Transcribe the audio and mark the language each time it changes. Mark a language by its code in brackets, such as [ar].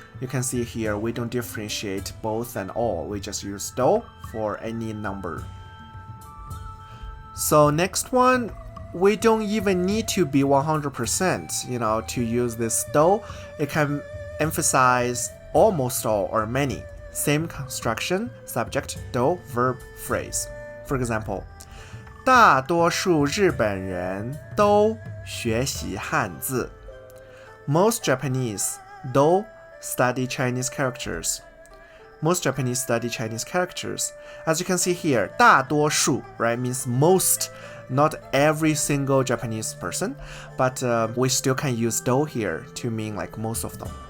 [en] You can see here we don't differentiate both and all. We just use do for any number. So next one, we don't even need to be 100%, to use this do. It can emphasize almost all or many. Same construction, subject, do, verb, phrase. For example, [zh] 大多数日本人都学习汉字. [en] Most Japanese do study Chinese characters. Most Japanese study Chinese characters. As you can see here, 大多数, right, means most, not every single Japanese person, but we still can use do here to mean like most of them.